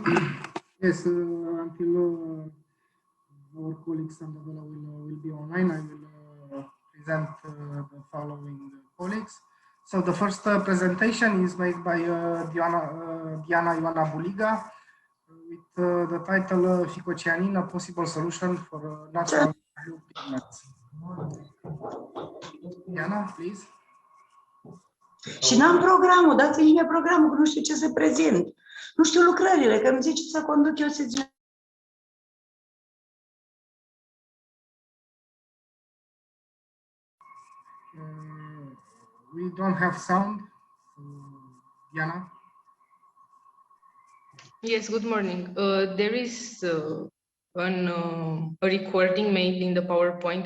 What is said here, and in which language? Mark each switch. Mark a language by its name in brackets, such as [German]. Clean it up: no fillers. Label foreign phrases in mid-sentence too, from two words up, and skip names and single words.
[English] Yes, until our colleague Sanda Velea will be online, I will present the following colleagues. So the first presentation is made by Diana Ioana Buliga with the title Phycocyanin, a possible solution for natural blue pigments. Diana, please. [Romanian] Și n-am programul, dați-mi mie programul, că nu știu ce să prezint. Nu știu lucrările, că îmi ziceți să conduc eu sesiunea. [English] We don't have sound. Diana? Yes, good morning. There is a recording made in the PowerPoint.